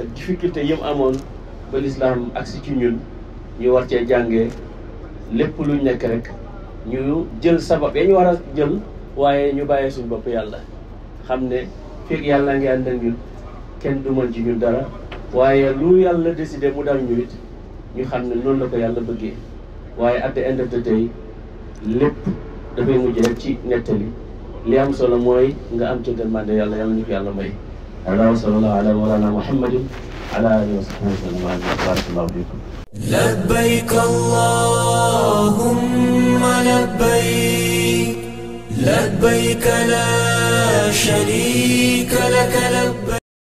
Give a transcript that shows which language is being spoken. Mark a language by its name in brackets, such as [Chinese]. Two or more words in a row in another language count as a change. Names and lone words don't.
[Wolof] difficulté yëm amoon ba l'islam agsi ci ñun ñu war cee jàngee lépp luñ nekk rek ñu jël sabab ya ñu war a jël waaye ñu bàyyee suñ bopp yàlla xam ne fekk yàlla ngi ànd ak ñun kenn du mën ci ñun dara waaye lu yàlla décidé mu dal ñu it ñu xam ne noonu la ko yàlla bëggee waaye [English] at the end of the day [Wolof] lépp dafay mujj rek ci nettali li am solo mooy nga am ci gërmande yàlla yàlla ñu ko yàlla may. [Arabic] على وصلى الله على مولانا محمد على آله وصحبه وسلم بارك الله فيكم. لبيك اللهم لبيك لبيك لا شريك لك لبيك